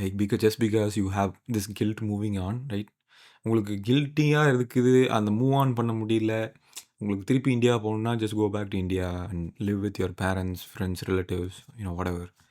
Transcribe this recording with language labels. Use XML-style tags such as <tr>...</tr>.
<en>Like just because you have this guilt moving on, right?</en> <ta>உங்களுக்கு கில்ட்டியா இருக்குது, அந்த move on பண்ண முடியல. உங்களுக்கு திருப்பி இந்தியா போகணும்னா</ta> <en>just go back to India and live with your parents, friends, relatives, whatever.</en>